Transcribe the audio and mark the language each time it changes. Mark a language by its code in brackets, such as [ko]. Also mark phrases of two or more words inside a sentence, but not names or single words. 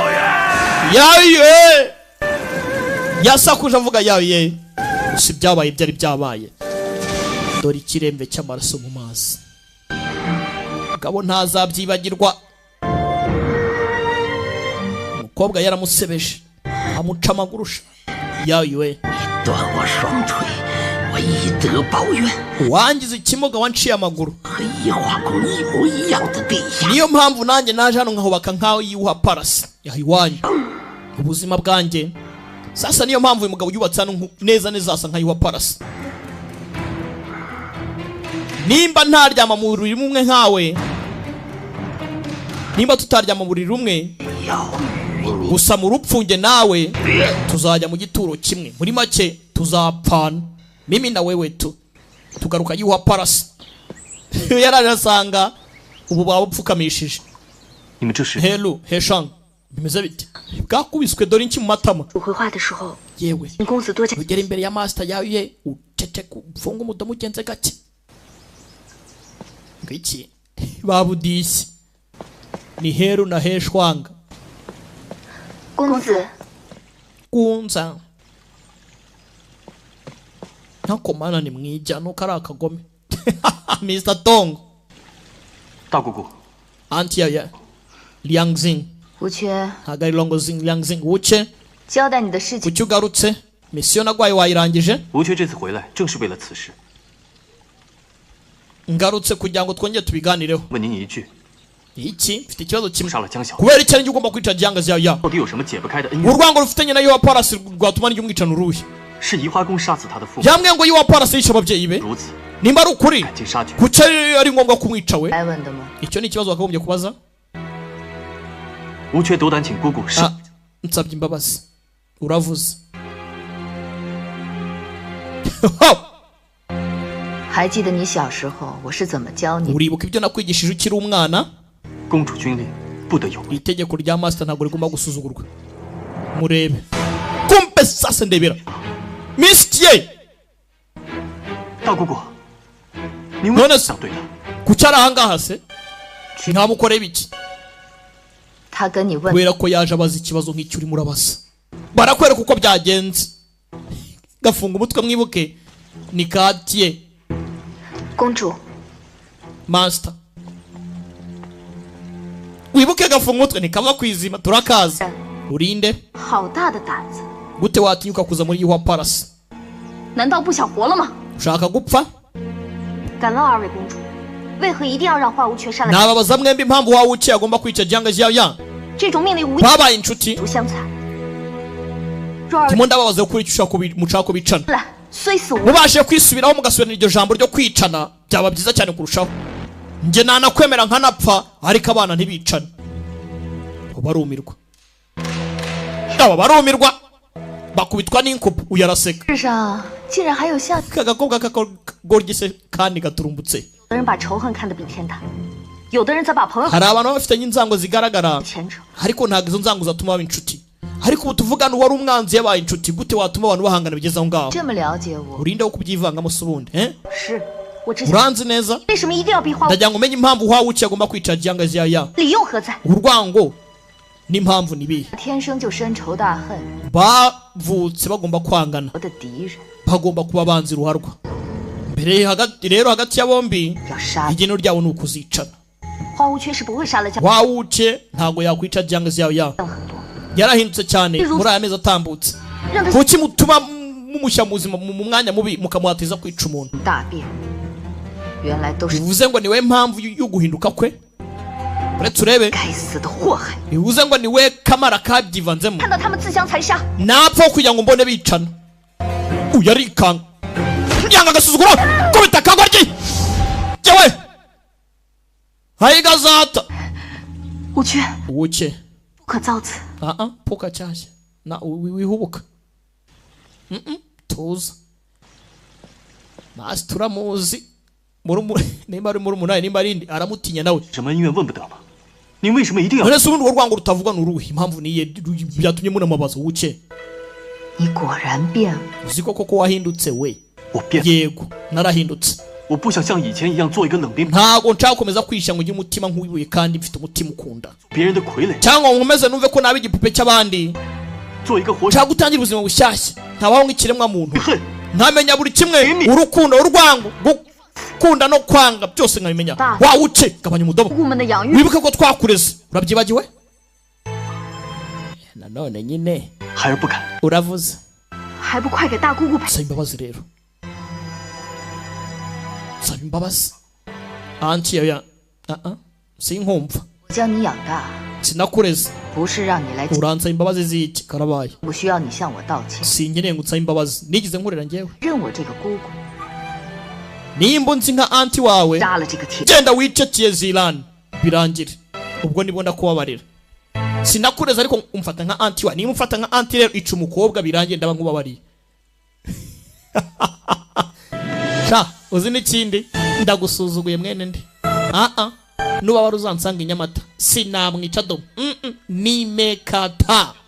[rw] yasakuje avuga yawe si byabaye byari byabaye dore ikiremve cy'amaraso mu mazi gabo ntazabyibagirwa umukobwa yaramusebeje amuca amagurusha yawe [zh] 断我双腿，我以德报怨， [rw] wangize ikimuga wanciye amaguru [zh] 和移花宫一模一样的地下。 [rw] niyo mpamvu nanjye naje hano nkahubaka nkaho yiwuha parasi yahiwanyu ubuzima bwanjye sasa niyo mpamvu uyu mugabo yubatse hano neza neza asa nkayiwa parasi nimba ntaryama mu buriri rumwe nkawe nimba tutaryama mu buriri rumwe gusa mu rupfunge nawe tuzajya mu gituro kimwe muri make tuzapfana [sw] mimi na wewe [rw] tu tugaruka yiwa parasi yararasanga ubu babupfukamishije helu heshang bimeze bite bwakubiswe dore inki mu matama [zh] 我回话的时候 [rw] yewe [zh] 请公子多加 [rw] ugera imbere ya master yawe ucece kufunga umudomo ugenze gake ngiki babudisi ni heru na heshwanga [zh] 公子 [rw] kunza ntakomana ni mwija nuko ari akagome Mr. Tong [zh] 大姑姑， [rw] anti ya Liang Xing 无缺 hagari longo Xing Liang Xing uce [zh] 交代你的事情。 [rw] kuki ugarutse mission nagwaye wayirangije [zh] 吴缺这次回来正是为了此事。 [rw] ngarutse kugira ngo twongere tubiganireho [zh] 问您一句， [rw] iki mfite ikibazo kimwe [zh] 杀了江小， [rw] kubera icyo ugomba kwica Jiang Xiaoyang [zh] 到底有什么解不开的恩怨？ [rw] urwango rufitanye na Yuwa Palace rwatuma n'ijye umwicana uruhe [zh] 是移花宫杀死他的父母， [rw] yambwiye ngo Yuwa Palace yishe ababyeyi be [zh] 如此 [rw] nimba ari ukuri [zh] 赶尽杀绝。 [rw] kuki ari ngombwa kumwica we [zh] 来问的吗？ [rw] icyo ni ikibazo wakagombye kubaza [zh] 吴缺斗胆请姑姑上。 [rw] nsabye imbabazi uravuze [zh] 还记得你小时候我是怎么教你？ [rw] uribuka ibyo nakwigishije ukiri umwana [zh] 公主军令不得有违。 [rw] itegeko rya master ntabwo rigomba gusuzugurwa murebe kumpe sasa ndebera mistiye [zh] 大姑姑，您为什么想对他？ [rw] kuki ari ahangaha se ntamukoreba iki [zh] 他跟你问， [rw] kubera ko yaje abaza ikibazo nk'icyo urimo urabaza barakwereka uko byagenze gafunga umutwe mwibuke ni katiye [zh] 公主， [rw] master wibuke gafunga umutwe ntikava kwizima turakaza urinde [zh] 好大的胆子！ [rw] gute watinyuka kuza muri Yuwa Palace [zh] 难道不想活了吗？ [rw] ushaka gupfa [zh] 敢问二位公主，为何一定要让花无缺杀了？ [rw] nababaza mwembi impamvu wawe uciye agomba kwica Jiang Xiaoyang [zh] 这种命令无异， [rw] babaye inshuti [zh] 足相残。若二位 [rw] ndimo ndababaza kuri icyo mushaka kubicana [zh] 来，虽死无 [rw] mubashije kwisubiraho mugasubirana iryo jambo ryo kwicana byaba byiza cyane kurushaho njye nanakwemera nkanapfa ariko abana ntibicane barumirwa aba barumirwa bakubitwa n'inkuba uyu araseka [zh] 世上竟然还有像 [rw] kagakobwa kagorgise kandi gaturumbutse [zh] 有的人把仇恨看得比天大，有的人则把朋友 [rw] hari abantu baba bafitanye inzango zigaragara [zh] 前者。 [rw] ariko ntabwo izo nzango zatuma baba inshuti ariko ubu tuvugana uwari umwanzi yabaye inshuti gute watuma abantu bahangana bigeze aho ngaho [zh] 这么了解我， [rw] urinde wo kubyivangamo se ubundi [zh] 是我只想， [rw] uranzi neza [zh] 为什么一定要逼花无？ [rw] ndagira ngo umenye impamvu wawe uciye agomba kwica Jiang Xiaoyang [zh] 理由何在？ [rw] urwango n'impamvu nibihe [zh] 天生就深仇大恨， [rw] bavutse bagomba kwangana [zh] 我的敌人 [rw] bagomba kuba banzi ruharwa mbere rero hagati ya bombi [zh] 要杀你。 [rw] igeno ryabo ni ukuzicana [zh] 花无缺是不会杀了江。 [rw] wawuce ntago yakwica Jiang Xiaoyang yarahindutse cyane muri aya mezi atambutse kuki mutuma mumushyira muzima mu mwanya mubi mukamuhatiza kwica umuntu [zh] 大变，原来都是 [rw] bivuze ngo niwe mpamvu yo guhinduka kwe uretse urebe [zh] 该死的祸害。 [rw] bivuze ngo niwe kamara kabyivanzemo [zh] 看到他们自相残杀， [rw] napfa kugira ngo mbone bicana uyu arikanga yanga agasuzuguro kubita akagoryi yewe hayigazata 无缺 uwuke [zh] 不可造次。 [rw] puka cyashya na wihubuka tuza masi turamuzi nimba ari muri umunani nimba ari indi aramutinya nawe [zh] 什么恩怨问不得吗？您为什么一定要？ [rw] none se ubundi urwango rutavuga ni uruhe impamvu niye byatumye munamubaza uwuke [zh] 你果然变了， [rw] uzi koko wahindutse we [zh] 我变了， [rw] yego narahindutse [zh] 我不想像以前一样做一个冷冰冰 [rw] ntago nshaka gukomeza kwishyira ngo ugire umutima nk'uwibuye kandi mfite umutima ukunda [zh] 别人的傀儡， [rw] cyangwa ngo nkomeze numve ko naba igipupe cy'abandi [zh] 做一个活 [rw] nshaka gutangira ubuzima bushyashya ntabaho nk'ikiremwa muntu [zh] 恨。 [rw] ntamenya buri kimwe urukundo urwango gukunda no kwanga byose nkabimenya wawuce gabanya umudomo [zh] 姑们的养育 [rw] wibuke ko twakureze urabyibagiwe nanone nyine [zh] 孩儿不敢， [rw] uravuze [zh] 还不快给大姑姑赔！ [rw] saba imbabazi rero saba imbabazi anti ya sinkumva [zh] 我将你养大， [rw] sinakureze [zh] 不是让你来， [rw] uransaba imbabazi z'iki karabaye [zh] 不需要你向我道歉， [rw] sinkeneye ngo unsabe imbabazi nigize nkorera njyewe [zh] 认我这个姑姑， [rw] nimba unzi nka anti wawe [zh] 杀了这个铁。 [rw] genda wicakiye zilani birangire ubwo nibwo ndakubabarira sinakureze ariko umfata nka anti wawe niba umfata nka anti rero ica umukobwa birangiye ndaba nkubabariye sha uzi n'ikindi ndagusuzuguye mwene ndi nubabara uzansanga i Nyamata sinamwica do nimekata